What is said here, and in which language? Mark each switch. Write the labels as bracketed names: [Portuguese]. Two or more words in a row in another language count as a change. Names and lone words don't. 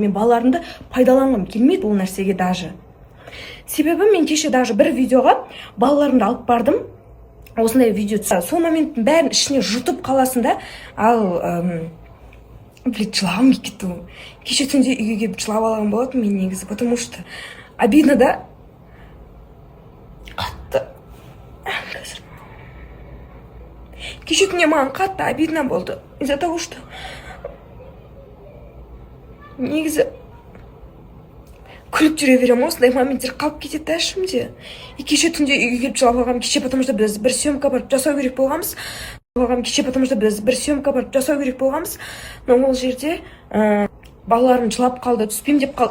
[Kazakh] Мен балаларымды пайдаланғым келмейді ол нәрсеге даже. Себебі мен кеше даже бір видеоға балаларымды алып бардым. Осындай видео түсіріп, сол моменттің бәрін ішіне жұтып қаласың да, ал жылағым келіп кетті. Кеше түнде үйге келіп жылап алған болатын мен негізі, [Russian] потому что обидно да. [Kazakh] Қатты. Кеше түнде маған қатты обидно болды. [Russian] Из-за того, что [Kazakh] негізі күліп жүре беремін, осындай моменттер қалып кетеді да ішімде. И кеше түнде үйге келіп жылап алғам, кеше [Russian] потому что [Kazakh] біз бір съемка барып жасау керек болғанбыз. Но ол жерде балаларым жылап қалды, түспеймін деп қалды.